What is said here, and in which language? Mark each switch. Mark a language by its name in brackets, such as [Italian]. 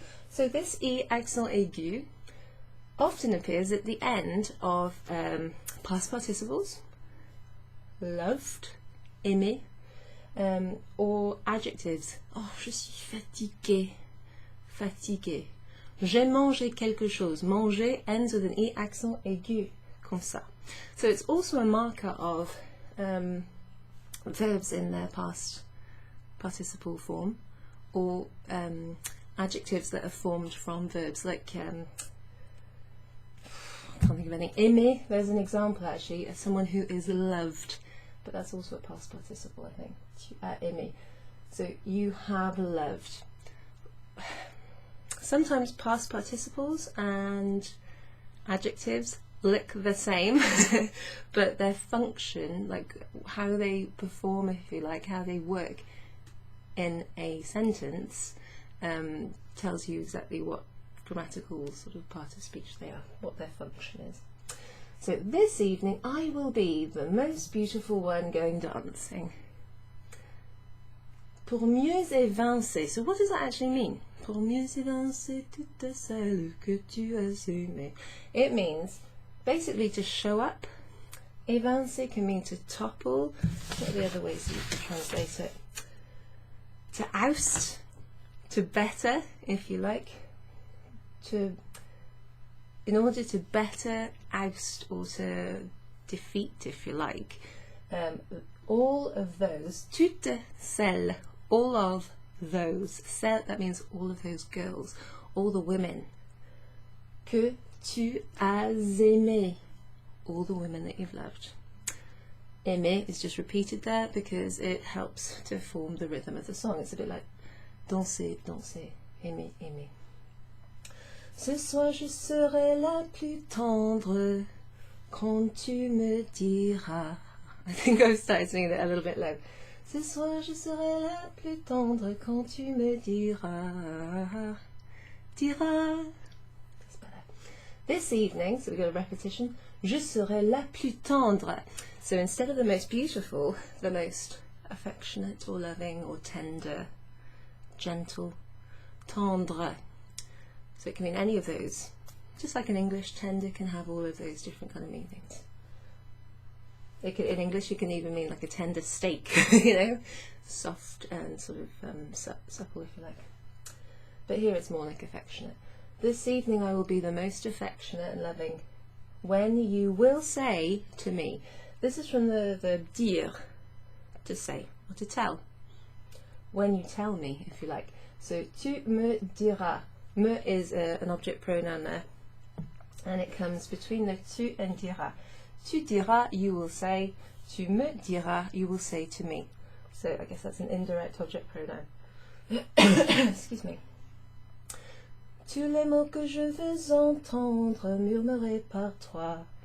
[English] So this E accent aigu often appears at the end of past participles, loved, aimé, or adjectives. [French] Oh, je suis fatigué, fatigué. J'ai mangé quelque chose. [English] Manger ends with an E accent aigu, [French] comme ça. [English] So it's also a marker of verbs in their past participle form, or adjectives that are formed from verbs, like I can't think of any. Aimer, there's an example actually of someone who is loved, but that's also a past participle, I think. Aimer. So you have loved. Sometimes past participles and adjectives look the same, but their function, like how they perform, if you like, how they work in a sentence, tells you exactly what grammatical sort of part of speech they are, what their function is. So this evening I will be the most beautiful one going dancing. [French] Pour mieux évincer. [English] So what does that actually mean? [French] Pour mieux évincer toute celle que tu as aimée. [English] It means basically to show up. Évincer can mean to topple. What are the other ways that you can translate it? To oust, to better, if you like, to, in order to better oust or to defeat, if you like, all of those, [French] toutes celles, [English] all of those, celles, that means all of those girls, all the women, [French] que tu as aimé, [English] all the women that you've loved. Aimer is just repeated there because it helps to form the rhythm of the song. It's a bit like [French] danser, danser, aimer, aimer. Ce soir je serai la plus tendre quand tu me diras. [English] I think I've started singing it a little bit low. [French] Ce soir je serai la plus tendre quand tu me diras. [English] Diras. That's better. This evening, so we've got a repetition. [French] Je serai la plus tendre. [English] So instead of the most beautiful, the most affectionate or loving or tender, gentle, tendre. So it can mean any of those. Just like in English, tender can have all of those different kind of meanings. It could, in English, it can even mean like a tender steak, you know, soft and sort of supple, if you like. But here it's more like affectionate. This evening I will be the most affectionate and loving when you will say to me. This is from the verb dire, to say, or to tell. When you tell me, if you like. So, [French] tu me diras. [English] Me is an object pronoun there. And it comes between the tu and diras. [French] Tu diras, [English] you will say. [French] Tu me diras, [English] you will say to me. So, I guess that's an indirect object pronoun. Excuse me. [French] Tous les mots que je veux entendre murmurés par toi.